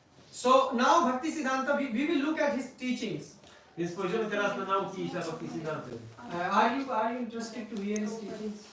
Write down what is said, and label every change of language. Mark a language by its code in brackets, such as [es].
[en] So now Bhaktisiddhanta, we will look at his teachings. [pl] Więc spojrzymy teraz na nauki Bhaktisiddhanty. [en] Are you interested to hear his teachings?